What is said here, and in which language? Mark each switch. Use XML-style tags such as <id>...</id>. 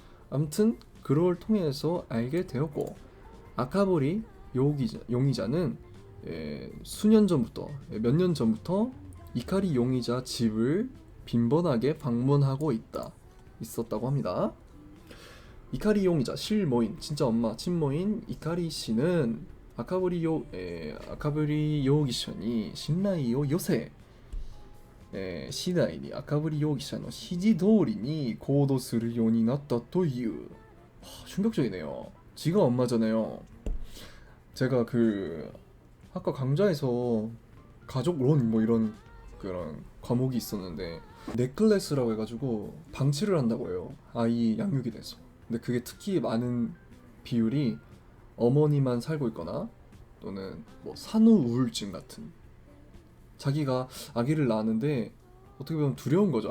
<ko>아무튼 그걸 통해서 알게 되었고, 아카보리 용의자는 수년 전부터 몇 년 전부터 이카리 용의자 집을 빈번하게 방문하고 있었다고 합니다. 이카리 용의자 실모인 진짜 엄마 친모인 이카리 씨는 아카부리 용의자</ko> <ja>に 信頼を寄せ次第に赤堀容疑者の指示通りに行動するようになったという.</ja> <ko>충격적이네요. 지가 엄마잖아요. 제가 그 아까 강좌에서 가족론 뭐 이런 그런 과목이 있었는데 넥클래스라고 해가지고 방치를 한다고 해요. 아이 양육에 대해서. 근데 그게 특히 많은 비율이 어머니만 살고 있거나 또는 뭐 산후 우울증 같은, 자기가 아기를 낳았는데 어떻게 보면 두려운 거죠.</ko>